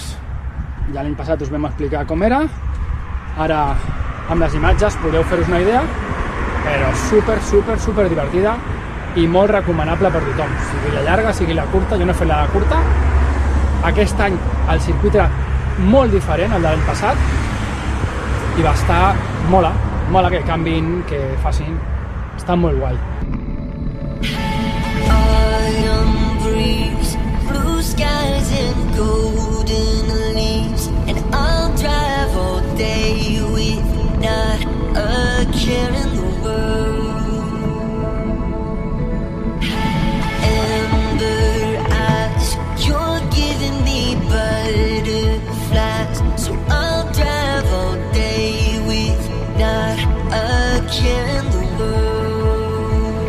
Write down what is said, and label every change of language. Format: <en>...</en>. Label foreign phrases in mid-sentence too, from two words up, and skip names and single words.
<ca>Ja l'any passat us vam explicar com era, ara amb les imatges podeu fer-vos una idea, però super divertida i molt recomanable per tothom, sigui la llarga, sigui la curta. Jo no he fet la curta. Aquest any el circuit era molt diferent al de l'any passat i va estar mola que canvin, que facin, està molt guai.</ca> <en>Autumn breeze, blue skies and golden leaves, and I'll drive all day with not a care in the world. Amber eyes, you're giving me butterflies, so I'll drive all day with not a care in the world.</en>